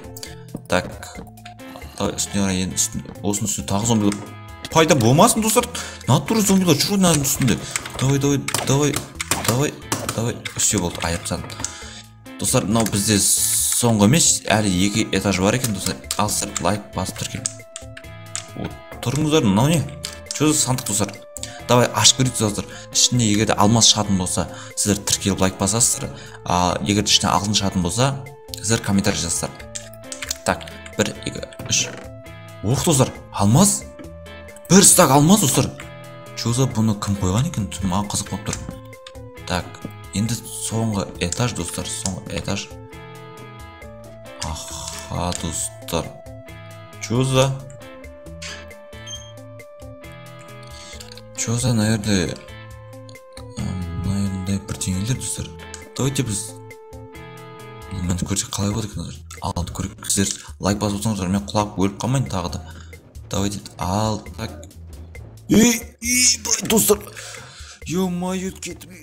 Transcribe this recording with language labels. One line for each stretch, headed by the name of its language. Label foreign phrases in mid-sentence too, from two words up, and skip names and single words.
Kazakh: Так, үстіне қарай енді, осының үстіне тағы зомбилар пайда болмасын, достар. Натура зомбилар жүр оның үстінде. Давай. Все болды, айып тастадым. Достар, мынау бізде соңғы емес, әлі 2 этаж бар екен, достар. Алсыздар, лайк басып тіркел. Тұрыңыздар, мынау не?
Russian: Что за
Kazakh: сандық, достар? Давай ашып көрейік, достар. Ішінде егерде алмас шығатын болса, сіздер тіркеліп лайк басасыздар. Егерде ішінде алтын шығатын болса, сіздер комментарий жазасыздар. Так, 1, 2, 3. Оқ, достар, алмас. 1 стак алмас, достар.
Russian: Что за
Kazakh: бұны кім қойған екен? Маған қызық болып тұр. Так, енді соңғы этаж, достар, соңғы этаж. Аха, достар.
Russian: Что за, наверное,
Kazakh: бірдеңелер, достар. Давайте біз мені көрсек қалай болады екен, достар. Алды көрек, сіздер лайк басып отырсаңыздар, мен құлап өліп қалмайын тағы да. Давайте ал, так. Достар. Ё-моё, кетіп.